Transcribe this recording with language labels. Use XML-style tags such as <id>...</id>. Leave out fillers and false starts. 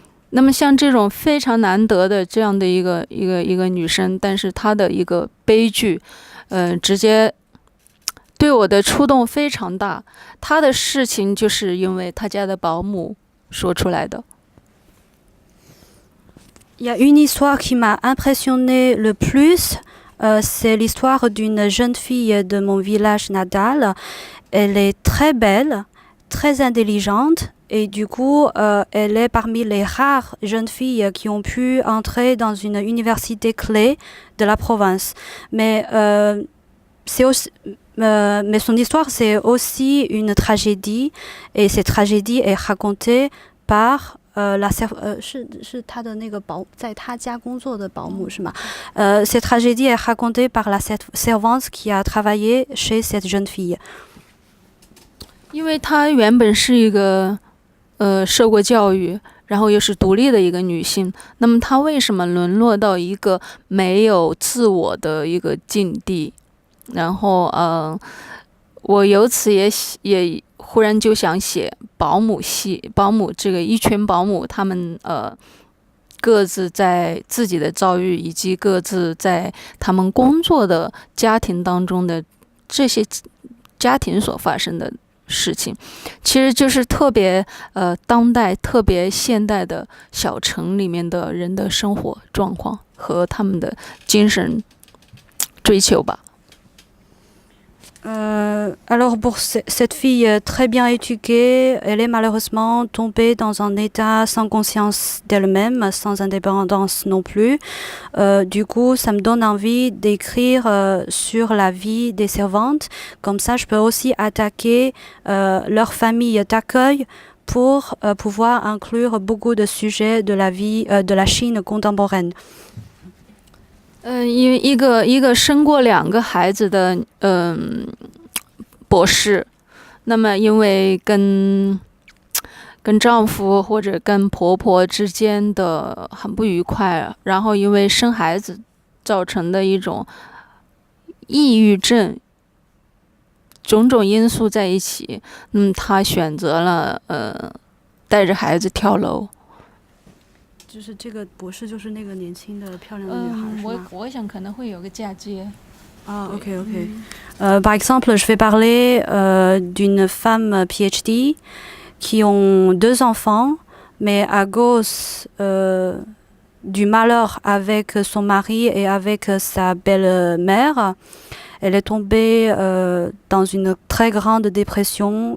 <zh>那么像这种非常难得的这样的一个女生，但是她的一个悲剧，直接对我的触动非常大。她的事情就是因为她家的保姆说出来的。</zh> <fr>Il y a une histoire qui m'a impressionnée le plus, c'est l'histoire d'une jeune fille de mon village natal. Elle est très belle, très intelligente, et du coup, elle est parmi les rares jeunes filles qui ont pu entrer dans une université clé de la province. Mais son histoire, c'est aussi une tragédie, et cette tragédie est racontée par cette tragédie est racontée par la servante qui a travaillé chez cette jeune fille.</fr> <zh>因为她原本是一个受过教育，然后又是独立的一个女性，那么她为什么沦落到一个没有自我的一个境地？然后我由此也忽然就想写保姆这个一群保姆，他们各自在自己的遭遇以及各自在他们工作的家庭当中的这些家庭所发生的事情，其实就是特别当代、特别现代的小城里面的人的生活状况和他们的精神追求吧。</zh> <fr>Alors pour cette fille très bien éduquée, elle est malheureusement tombée dans un état sans conscience d'elle-même, sans indépendance non plus. Du coup, ça me donne envie d'écrire sur la vie des servantes. Comme ça, je peux aussi attaquer leur famille d'accueil pour pouvoir inclure beaucoup de sujets de la vie de la Chine contemporaine.</fr> <zh>因为一个生过2个孩子的博士，那么因为跟丈夫或者跟婆婆之间的很不愉快，然后因为生孩子造成的一种抑郁症，种种因素在一起，她选择了带着孩子跳楼。就是这个博士，就是那个年轻的漂亮的女孩，是吗？我想可能会有个嫁接。 Ah, ok.</zh> <fr>Par exemple, je vais parler d'une femme PhD qui ont 2 enfants, mais à cause du malheur avec son mari et avec sa belle-mère, elle est tombée dans une très grande dépression.</fr>